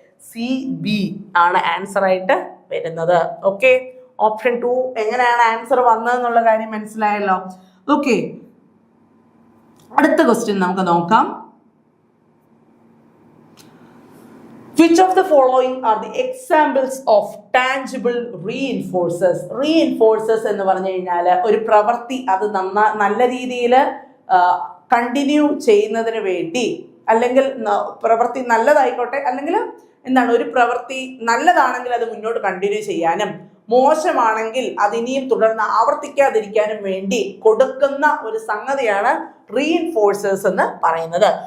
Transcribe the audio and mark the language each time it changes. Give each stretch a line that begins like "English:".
Malayalam: DACB ആണ് answer ആയിട്ട് വരുന്നത്. ഓക്കെ, ഓപ്ഷൻ 2 എങ്ങനെയാണ് ആൻസർ വന്നതെന്നുള്ള കാര്യം മനസ്സിലായല്ലോ. ഓക്കെ, അടുത്ത ക്വസ്റ്റ്യൻ നമുക്ക് നോക്കാം.
English: Which of the following are the examples of tangible reinforcers?
Malayalam: Reinforcers എന്ന് പറഞ്ഞു കഴിഞ്ഞാൽ ഒരു പ്രവൃത്തി അത് നല്ല രീതിയിൽ കണ്ടിന്യൂ ചെയ്യുന്നതിന് വേണ്ടി, അല്ലെങ്കിൽ പ്രവൃത്തി നല്ലതായിക്കോട്ടെ, അല്ലെങ്കിൽ എന്താണ്, ഒരു പ്രവൃത്തി നല്ലതാണെങ്കിൽ അത് മുന്നോട്ട് കണ്ടിന്യൂ ചെയ്യാനും മോശമാണെങ്കിൽ അതിനിയും തുടർന്ന് ആവർത്തിക്കാതിരിക്കാനും വേണ്ടി കൊടുക്കുന്ന ഒരു സംഗതിയാണ് റീഇൻഫോഴ്സേഴ്സ് എന്ന് പറയുന്നത്.